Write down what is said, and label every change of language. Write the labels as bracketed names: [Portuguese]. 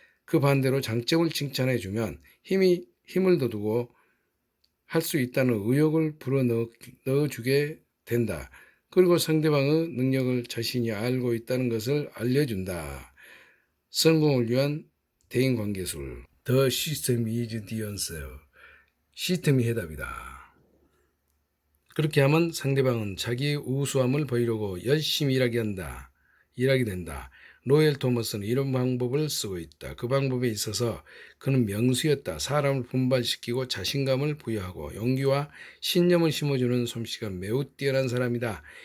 [Korean] 그 반대로 장점을 칭찬해주면 힘을 돋우고 할 수 있다는 의욕을 불어넣어주게 된다. 그리고 상대방의 능력을 자신이 알고 있다는 것을 알려준다. 성공을 위한 대인관계술. [English] The system is the answer. [Korean] 시스템이 해답이다. 그렇게 하면 상대방은 자기의 우수함을 보이려고 열심히 일하게 된다. 로엘 토머스는 이런 방법을 쓰고 있다. 그 방법에 있어서 그는 명수였다. 사람을 분발시키고 자신감을 부여하고 용기와 신념을 심어주는 솜씨가 매우 뛰어난 사람이다.